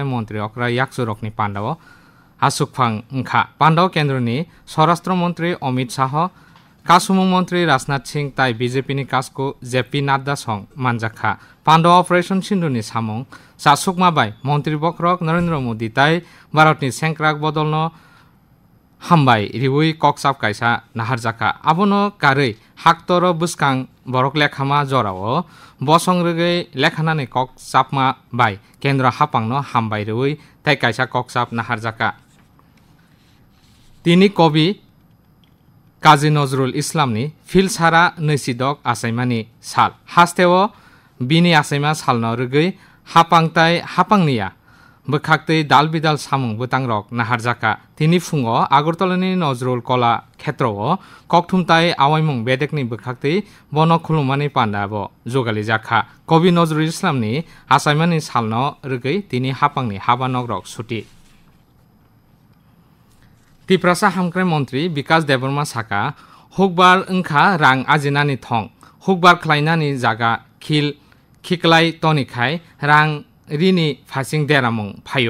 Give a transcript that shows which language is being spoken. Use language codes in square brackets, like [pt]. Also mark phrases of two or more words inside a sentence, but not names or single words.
[trp] মন্ত্রী অক্রা ইয়াকসু রকনি পান্ডাও আসুকফাং ওংখা পান্ডাও কেন্দ্রনি স্বরাষ্ট্রমন্ত্রী অমিত শাহ কাসুমুং মন্ত্রী রাজনাথ সিং তাই বিজেপিনি কাসকু জেপি নাড্ডা সং মানজাখা পান্ডাও অপারেশন সিন্ধুনি সামং চাসুকমা বাই মন্ত্রী বক্রক নরেন্দ্র মোদী তাই ভারতনি সেংক্রাক বদলনো হামবাই রিউই ককসাপ কাইসা নাহারজাকা আবনো কারৈ হাক্তর বুসকাং বরক লেখামা জরাও বসংরগৈ লেখানানি ককসাপমা বাই কেন্দ্র হাপাংনো হামবাই রিউই তাই কাইসা ককসাপ নাহারজাকা তিনি কবি কাজী নজরুল ইসলামনি ফিলসারা নৈসিদক আসাইমানি সাল হাস্তেও বিনি আসাইমা সালনো রগৈ হাপাংতাই হাপাংনিয়া বখাক্তৈ দাল বিদাল সামুং বুতাংরক নাহারজাকা তিনি ফুঙো আগরতলানি নজরুল কলা ক্ষেত্রও ককথুমতাই আওয়াইমুং বেদেকনি বখাক্তৈ বন খুলুমানি পান্ডাবো জগালি জাখা কবি নজরুল ইসলামনি আসাইমানি সালনো রগৈ তিনি হাপাংনি হাবা নগরক ছুটি তিপ্রাসা হামক্রাই মন্ত্রী বিকাশ দেববর্মা সাকা হুকবার ওংখা রাং আজিনানি থং হুকবার খ্লাইনানি জাगा খিকলাই তনিखाय রাং রিনি ফাসিং দেরামুং ফাयो